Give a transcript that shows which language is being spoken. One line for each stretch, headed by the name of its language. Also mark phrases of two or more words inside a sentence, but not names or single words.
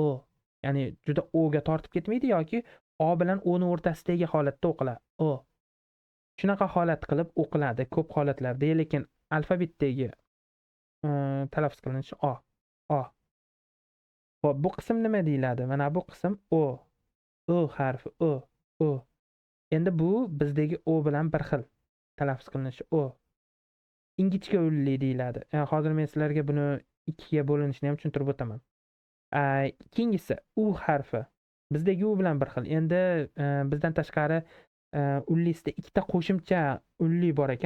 Uzbek: Ya'ni juda o'ga tortib ketmaydi yoki o bilan o'ni o'rtasidagi holatda o'qiladi. O. Shunaqa holat qilib o'qiladi ko'p holatlarda, lekin alfabetdagi talaffuz qilinishi o. O. Xo'p, bu qism nima deyiladi? Mana bu qism o. O harfi o. O. Endi bu bizdagi o bilan bir xil talaffuz qilinishi o. Ingichka unli deyiladi. Hozir men sizlarga buni ikkiga bo'linishini ham tushuntirib o'taman. Keyingisi u harfi. Bizdagi u bilan bir xil. Endi bizdan tashqari unlisida ikkita qo'shimcha unli bor ekan.